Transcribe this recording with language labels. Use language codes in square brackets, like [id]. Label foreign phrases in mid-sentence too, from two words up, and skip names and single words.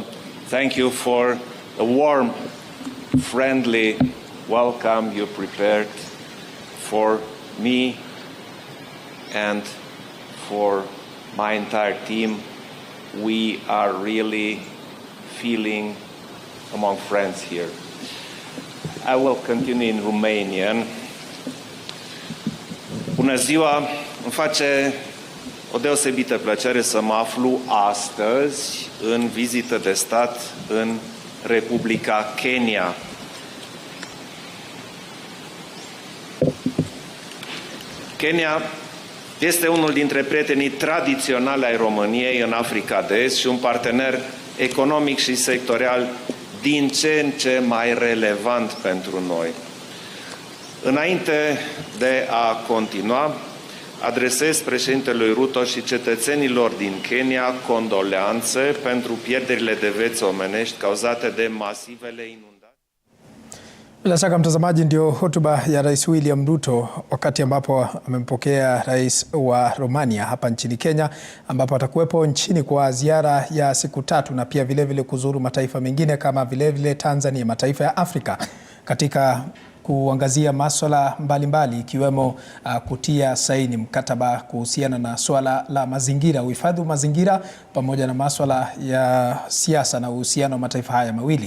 [en] Thank you for the warm, friendly welcome you prepared for me and for my entire team. We are really feeling among friends here. I will continue in Romanian. [ro] Bună ziua! Îmi face o deosebită plăcere să mă aflu astăzi în vizită de stat în Republica Kenya. Kenya este unul dintre prietenii tradiționali ai României în Africa de Est și un partener economic și sectorial din ce în ce mai relevant pentru noi. Înainte de a continua, adresez președintelui Ruto și cetățenilor din Kenya condoleanțe pentru pierderile de vieți omenești cauzate de masivele inundații. [sw] Bila shaka mtazamaji, ndio hotuba ya Rais William Ruto wakati ambapo amempokea Rais wa Romania hapa nchini Kenya, ambapo atakuwepo nchini kwa ziara ya siku 3 na pia vile kuzuru mataifa mengine kama vile Tanzania, mataifa ya Afrika katika kuangazia masuala mbalimbali ikiwemo kutia saini mkataba kuhusiana na swala la mazingira, uhifadhi wa mazingira pamoja na masuala ya siasa na uhusiano wa mataifa haya mawili.